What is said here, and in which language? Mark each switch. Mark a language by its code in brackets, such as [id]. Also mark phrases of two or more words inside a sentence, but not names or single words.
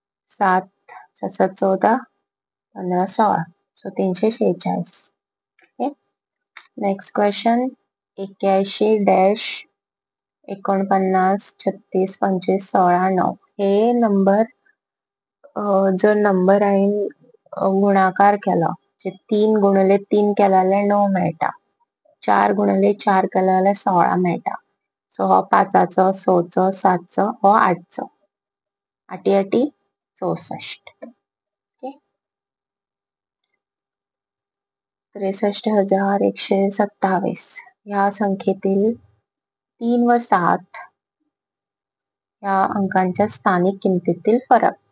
[kok] 7 7 14 15 16 सो 346. ओके. [en] next question [kok] 81 डॅश 49 36 25 16 9 हे नंबर जर नंबर आहे गुणाकार केला 3 गुणिले 3 केल्यार 9 मेळटा. 4 गुणिले 4 केल्यार 16 मेळटा. सो हो 5चो 6चो 7चो हो 8चो. 8 8 64. ओके. [mr] 63,127 या संख्येतील 3 व 7 या अंकांच्या स्थानिक किमतीतील फरक.